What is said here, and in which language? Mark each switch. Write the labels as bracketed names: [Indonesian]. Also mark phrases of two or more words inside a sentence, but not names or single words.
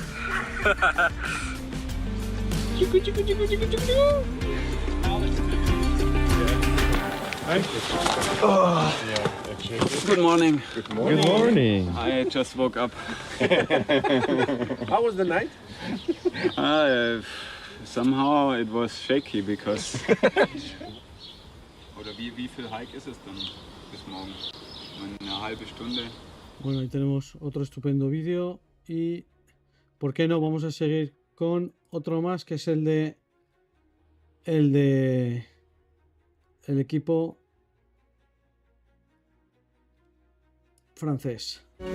[English] Good morning. Good morning. I just woke up. How was the night? Somehow it was shaky because. [German] Oder wie viel Hike ist es dann bis morgen? Eine halbe Stunde. [Spanish] Bueno, ahí tenemos otro estupendo vídeo y, ¿por qué no? Vamos a seguir con otro más que es el equipo francés.